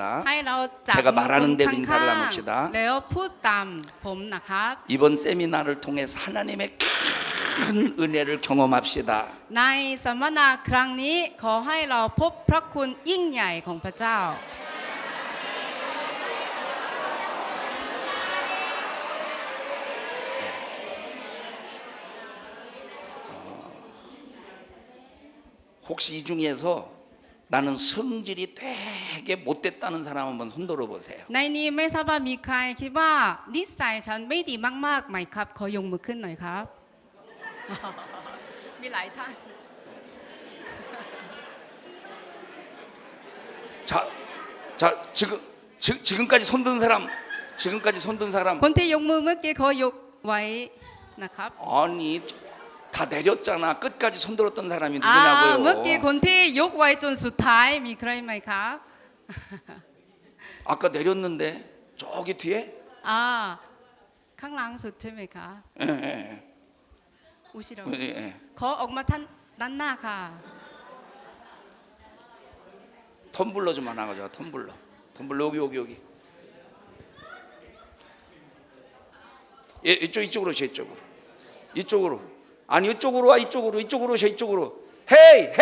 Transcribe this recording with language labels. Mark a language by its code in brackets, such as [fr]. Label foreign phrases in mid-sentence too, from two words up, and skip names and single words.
[th] ให้เราจับ [ko] 제가 [th] มือคน [ko] 말하는 대로 [th] ข้ [ko] 인사를 [th] าง [ko] 나눕시다. [th] ๆแล้วพูดตามผมนะครับ [ko] 이번 세미나를 통해서 하나님의 큰 은혜를 경험합시다. [th] ในสัมมนาครั้งนี้ขอให้เราพบพระคุณยิ่งใหญ่ของพระเจ้า [ko] 혹시 이 중에서 나는 성질이 되게 못됐다는 사람 한번 손들어 보세요. [th] ในนี้ไม่ทราบว่ามีใครคิดว่านิสัยฉันไม่ดีมากๆไหมครับขอยกมือขึ้นหน่อยครับ มีหลายท่าน [ko] 자 지금까지 손든 사람, 지금까지 손든 사람 [th] คนที่ยกมือเมื่อกี้ขอยกไว้นะครับ [ko] 아니 다 내렸잖아. 끝까지 손들었던 사람이 [th] เมื่อกี้ [ko] 누구냐고요. [th] คนที่ยกไว้จนสุดท้ายมีใครไหมครับ [ko] 아까 내렸는데 저기 뒤에 [th] ข้างหลังสุดใช่ไหมคะ [ko] 예. อุชิโร 예. [th] ขอออกมาท่านด้านหน้าค่ะ [ko] 텀블러 좀 하나 가져와. 텀블러 여기. 예, 이쪽으로 오셔. 이쪽으로. 아니 이쪽으로 와. 이쪽으로 오셔. 이쪽으로. 헤이.